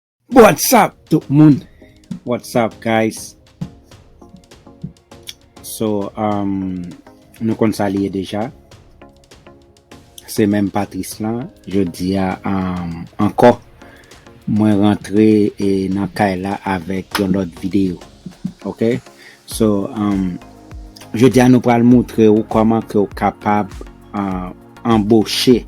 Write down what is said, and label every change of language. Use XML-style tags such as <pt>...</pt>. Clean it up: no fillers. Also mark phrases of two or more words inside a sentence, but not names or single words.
<en>What's up</en> <ht>tout moun?</ht> <en>What's up guys?</en> <ht>So, nou kon salye deja. Se men Patrice lan, je di a anko mwen rentre nan kay la avek yon lot video. Ok? So, je di a nou pral moutre ou koman ke ou kapab embaucher.</ht>